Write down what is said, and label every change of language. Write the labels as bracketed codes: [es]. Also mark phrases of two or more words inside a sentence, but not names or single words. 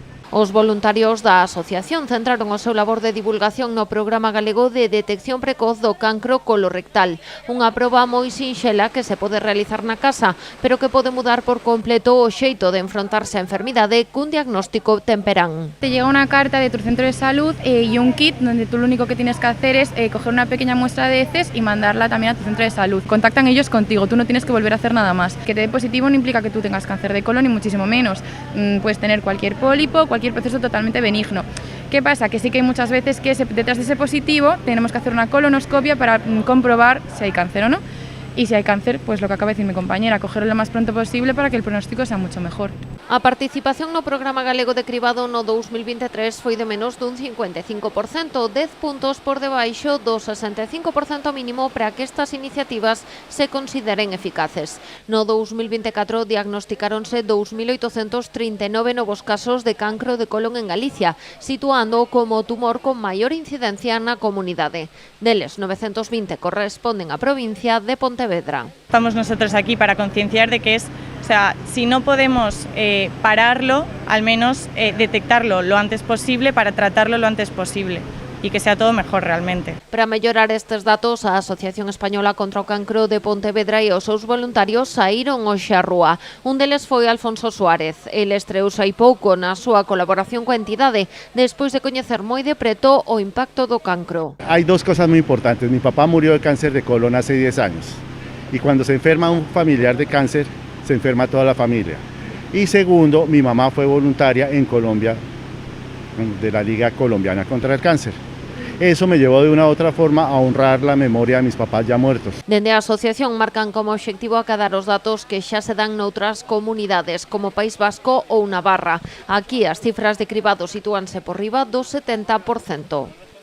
[gl] Os voluntarios da asociación centraron o seu labor de divulgación no Programa Galego de Detección Precoz do Cancro Colorectal, unha proba moi sinxela que se pode realizar na casa, pero que pode mudar por completo o xeito de enfrontarse á enfermidade cun diagnóstico temperán. [es] Te llega una carta de tu centro de salud y un kit donde tú lo único que tienes que hacer es coger una pequeña muestra de heces y mandarla también a tu centro de salud. Contactan ellos contigo, tú no tienes que volver a hacer nada más. Que te dé positivo no implica que tú tengas cáncer de colon, ni muchísimo menos. Puedes tener cualquier pólipo, cualquier proceso totalmente benigno. ¿Qué pasa? Que sí que hay muchas veces que detrás de ese positivo tenemos que hacer una colonoscopia para comprobar si hay cáncer o no. Y si hai cáncer, pues lo que acaba de decir mi compañera, cogerlo lo más pronto posible para que el pronóstico sea mucho mejor. [gl] A participación no Programa Galego de Cribado no 2023 foi de menos dun 55%, 10 puntos por debaixo do 65% mínimo para que estas iniciativas se consideren eficaces. No 2024 diagnosticáronse 2.839 novos casos de cancro de colon en Galicia, situando como o tumor con maior incidencia na comunidade. Deles, 920 corresponden á provincia de Pontevedra. [es] Estamos nosotros aquí para concienciar de que si no podemos pararlo, al menos detectarlo lo antes posible para tratarlo lo antes posible y que sea todo mejor realmente. [gl] Para mellorar estes datos, a Asociación Española contra o Cancro de Pontevedra e os seus voluntarios saíron hoxe á rúa. Un deles foi Alfonso Suárez. El estreouse hai pouco na súa colaboración coa entidade, despois de coñecer moi de preto o impacto do cancro. [es] Hay dos cosas muy importantes. Mi papá murió de cáncer de colon hace 10 años. Y cuando se enferma un familiar de cáncer, se enferma toda la familia. Y segundo, mi mamá fue voluntaria en Colombia, de la Liga Colombiana contra el Cáncer. Eso me llevó de una u otra forma a honrar la memoria de mis papás ya muertos. [gl] Dende a asociación marcan como obxectivo acadar os datos que xa se dan noutras comunidades, como País Vasco ou Navarra. Aquí as cifras de cribado sitúanse por riba do 70%.